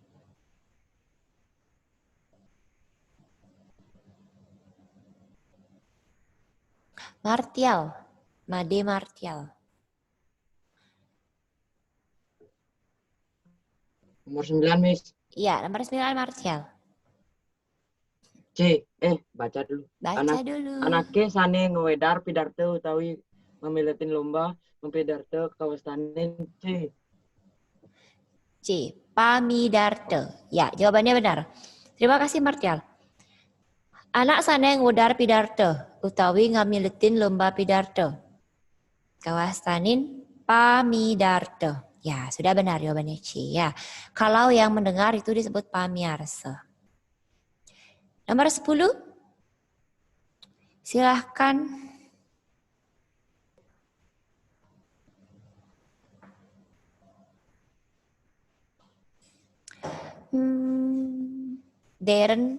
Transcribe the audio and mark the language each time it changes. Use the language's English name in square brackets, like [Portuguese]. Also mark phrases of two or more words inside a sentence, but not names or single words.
[Indonesian] Martial, Made Martial. Nomor 9, Miss. Iya, nomor 9 Martial. C. Baca dulu. Baca dulu. [Balinese] Anake sane ngewedar pidarto utawi memiletin lomba mempidarto kawastanin C. C. Pamidarto. [Indonesian] Ya, jawabannya benar. Terima kasih Martial. Anak sana yang [Balinese] ngudar pidarto utawi ngamiletin lomba pidarto. Kawastanin pamidarto. [Indonesian] Ya, sudah benar jawabannya C. Ya. Kalau yang mendengar itu disebut pamiarsa. Nomor 10. Silahkan. Darren.